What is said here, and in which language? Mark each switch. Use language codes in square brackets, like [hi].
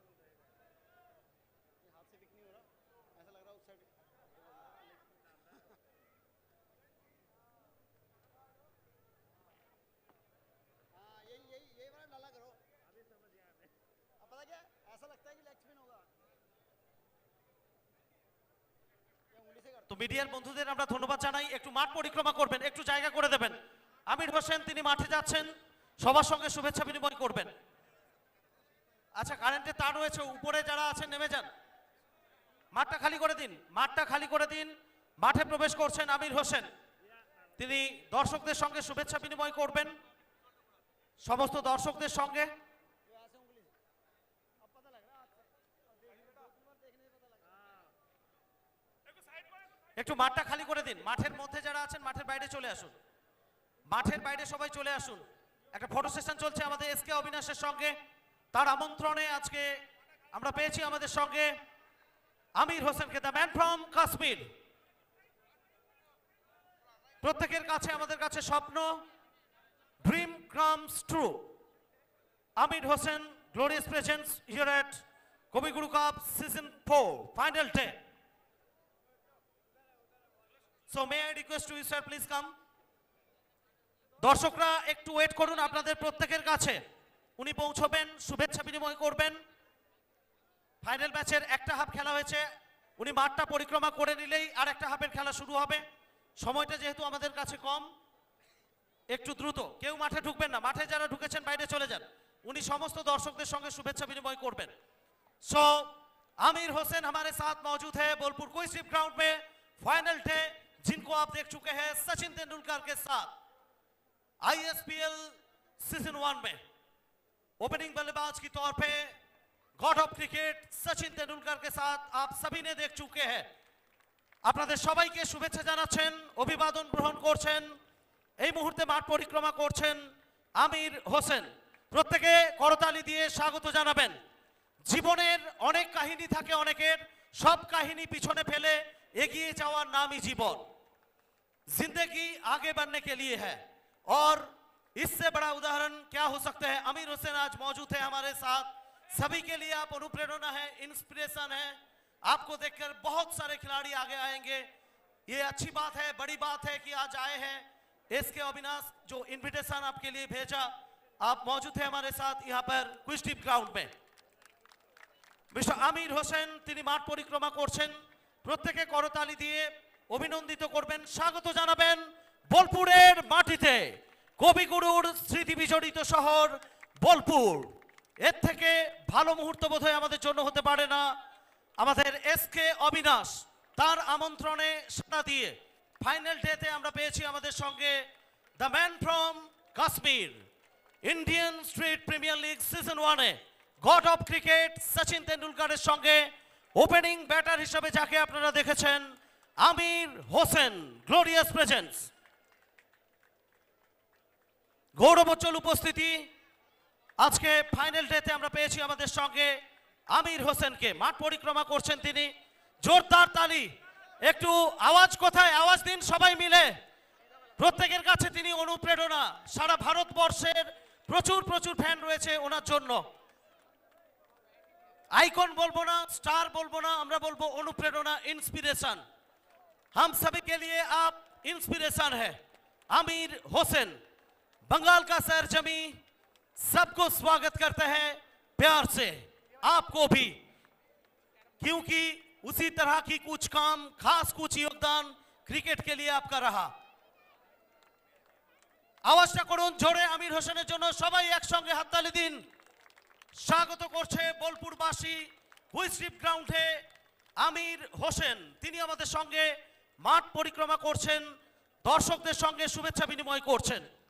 [hi] ये हाथ से पिक नहीं हो रहा, ऐसा लग रहा उस साइड। हाँ यही वाला डाला करो। अभी समझ गया मैं। अब पता क्या ऐसा लगता है कि लेग स्पिन होगा। [bn] তো মিডিয়ার বন্ধুদের আমরা ধন্যবাদ জানাই, একটু মাঠ পরিক্রমা করবেন, একটু জায়গা করে দেবেন। আমির হোসেন তিনি মাঠে যাচ্ছেন, সবার সঙ্গে শুভেচ্ছা বিনিময় করবেন। আচ্ছা, কারেন্টের তার রয়েছে, উপরে যারা আছেন নেমে যান, মাঠটা খালি করে দিন, মাঠটা খালি করে দিন। মাঠে প্রবেশ করছেন আমির হোসেন, তিনি দর্শকদের সঙ্গে শুভেচ্ছা বিনিময় করবেন, সমস্ত দর্শকদের সঙ্গে। একটু মাঠটা খালি করে দিন। মাঠের মধ্যে যারা আছেন মাঠের বাইরে চলে আসুন, মাঠের বাইরে সবাই চলে আসুন। একটা ফটো সেশন চলছে আমাদের এসকে অবিনাশের সঙ্গে। তার আমন্ত্রণে আজকে আমরা পেয়েছি আমাদের সঙ্গে আমির হোসেনকে, [en] The man from Kashmir. [bn] প্রত্যেকের কাছে আমাদের কাছে স্বপ্ন, [en] Dream comes true. Amir Hossain, glorious presence here at [bn] কবিগুরু cup [en] season 4 final day. So may I request you sir please come. [bn] দর্শকরা একটু ওয়েট করুন, আপনাদের প্রত্যেকের কাছে উনি পৌঁছবেন, শুভেচ্ছা বিনিময় করবেন। ফাইনাল ম্যাচের একটা হাফ খেলা হয়েছে, উনি মাঠটা পরিক্রমা করে নিলেই আর একটা হাফের খেলা শুরু হবে। সময়টা যেহেতু আমাদের কাছে কম, একটু দ্রুত, কেউ মাঠে ঢুকবেন না, মাঠে যারা ঢুকেছেন বাইরে চলে যান। উনি সমস্ত দর্শকদের সঙ্গে শুভেচ্ছা বিনিময় করবেন। [hi] सो आमिर हुसैन हमारे साथ मौजूद है बोलपुर क्विक ग्राउंड में फाइनल डे, जिनको आप देख चुके हैं सचिन तेंदुलकर के साथ आईएसपीएल सीजन 1 में ओपनिंग बल्लेबाज के तौर पे God of cricket Sachin Tendulkar के साथ आप सभी ने देख चुके हैं। [bn] আপনাদের সবাইকে শুভেচ্ছা জানাচ্ছেন, অভিবাদন গ্রহণ করছেন। এই মুহূর্তে মাঠ পরিক্রমা করছেন আমির হোসেন। প্রত্যেকে করতালি দিয়ে স্বাগত জানাবেন। জীবনের অনেক কাহিনী থাকে অনেকের, সব কাহিনী পিছনে ফেলে এগিয়ে যাওয়ার নামই জীবন। [hi] जिंदगी आगे बढ़ने के लिए है और इससे बड़ा उदाहरण क्या हो सकता है। आमिर हुसैन आज मौजूद है हमारे साथ, सभी के लिए आप अनुप्रेरणा है, इंस्पिरेशन है। आपको देखकर बहुत सारे खिलाड़ी आगे आएंगे, ये अच्छी बात है, बड़ी बात है कि आज आए हैं। एसके अविनाश जो इन्विटेशन आपके लिए भेजा, आप मौजूद है हमारे साथ यहाँ पर क्विक ग्राउंड में। [bn] মিস্টার আমির হোসেন তিনি মাঠ পরিক্রমা করছেন, প্রত্যেকে করতালি দিয়ে অভিনন্দিত করবেন, স্বাগত জানাবেন বোলপুরের মাটিতে, কবিগুরুর স্মৃতি বিজড়িত শহর বোলপুর। এর থেকে ভালো মুহূর্ত বোধহয় আমাদের জন্য হতে পারে না। আমাদের এসকে অবিনাশ তার আমন্ত্রণে সাড়া দিয়ে ফাইনাল ডেতে আমরা পেয়েছি আমাদের সঙ্গে [en] the man from Kashmir, [bn] Indian street premier league season 1-এ god of cricket Sachin তেন্ডুলকারের সঙ্গে ওপেনিং ব্যাটার হিসেবে যাকে আপনারা দেখেছেন আমির হোসেন, গ্লোরিয়াস প্রেজেন্স। গৌরবোজ্জ্বল উপস্থিতি, আজকে ফাইনাল ডেতে আমরা পেয়েছি আমাদের সঙ্গে আমির হোসেনকে। মাঠ পরিক্রমা করছেন তিনি, জোরদার তালি, একটু আওয়াজ কোথায়, আওয়াজ দিন সবাই মিলে। প্রত্যেকের কাছে তিনি অনুপ্রেরণা, সারা ভারতবর্ষের প্রচুর প্রচুর ফ্যান রয়েছে ওনার জন্য। आइकॉन बोलबो ना, स्टार बोलबो ना, আমরা বলবো অনুপ্রেরণা, इंस्पिरेशन। [hi] हम सभी के लिए आप इंस्पिरेशन है। आमिर हुसैन बंगाल का सरजमी सबको स्वागत करते हैं प्यार से, आपको भी, क्योंकि उसी तरह की कुछ काम, खास कुछ योगदान क्रिकेट के लिए आपका रहा। [bn] আওয়াজটা করুন জোরে আমির হোসেনের জন্য, সবাই একসঙ্গে হাততালি দিন। স্বাগত করছে বোলপুরবাসী কুইক গ্রাউন্ডে আমির হোসেন, তিনি আমাদের সঙ্গে মাঠ পরিক্রমা করছেন, দর্শকদের সঙ্গে শুভেচ্ছা বিনিময় করছেন।